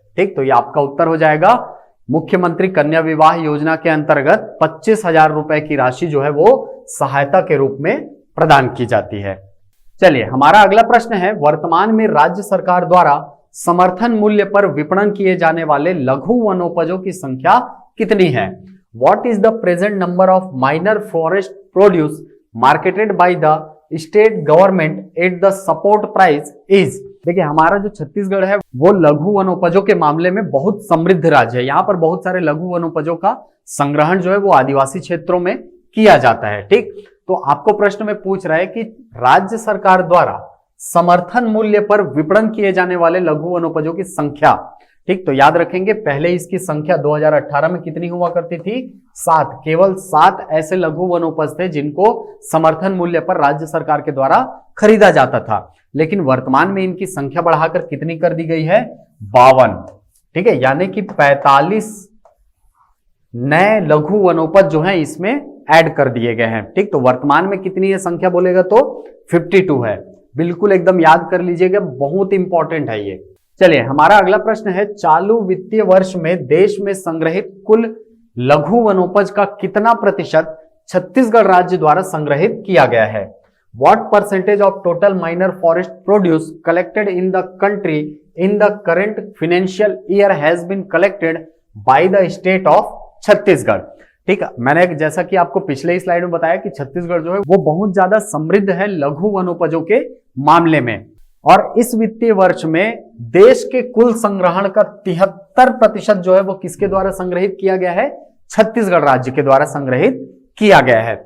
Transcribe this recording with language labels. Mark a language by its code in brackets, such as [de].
[hi] ठीक, तो ये आपका उत्तर हो जाएगा। मुख्यमंत्री कन्या विवाह योजना के अंतर्गत 25,000 रुपए की राशि जो है वो सहायता के रूप में प्रदान की जाती है। चलिए, हमारा अगला प्रश्न है, वर्तमान में राज्य सरकार द्वारा समर्थन मूल्य पर विपणन किए जाने वाले लघु वनोपजों की संख्या कितनी है? [en] What is the present number of minor forest produce marketed by the state government at the support price is? [hi] देखिए, हमारा जो छत्तीसगढ़ है वो लघु वनोपजों के मामले में बहुत समृद्ध राज्य है। यहाँ पर बहुत सारे लघु वनोपजों का संग्रहण जो है वो आदिवासी क्षेत्रों में किया जाता है। ठीक, तो आपको प्रश्न में पूछ रहा है कि राज्य सरकार द्वारा समर्थन मूल्य पर विपणन किए जाने वाले लघु वनोपजों की संख्या। ठीक, तो याद रखेंगे पहले इसकी संख्या 2018 में कितनी हुआ करती थी, 7। केवल 7 ऐसे लघु वनोपज थे जिनको समर्थन मूल्य पर राज्य सरकार के द्वारा खरीदा जाता था, लेकिन वर्तमान में इनकी संख्या बढ़ाकर कितनी कर दी गई है, 52। ठीक है, यानी कि 45 नए लघु वनोपज जो है इसमें ऐड कर दिए गए हैं। ठीक, तो वर्तमान में कितनी है संख्या बोलेगा तो 52 है। बिल्कुल एकदम याद कर लीजिएगा, बहुत इंपॉर्टेंट है ये। चलिए, हमारा अगला प्रश्न है, चालू वित्तीय वर्ष में देश में संग्रहित कुल लघु वनोपज का कितना प्रतिशत छत्तीसगढ़ राज्य द्वारा संग्रहित किया गया है? [en] What percentage of total minor forest produce collected in the country in the current financial year has been collected by the state of Chhattisgarh? [hi] ठीक है, मैंने जैसा कि आपको पिछले ही स्लाइड में बताया कि छत्तीसगढ़ जो है वो बहुत ज्यादा समृद्ध है लघु वनोपजों के मामले में, और इस वित्तीय वर्ष में देश के कुल संग्रहण का 73% जो है वो किसके द्वारा संग्रहित किया गया है, छत्तीसगढ़ राज्य के द्वारा संग्रहित किया गया है।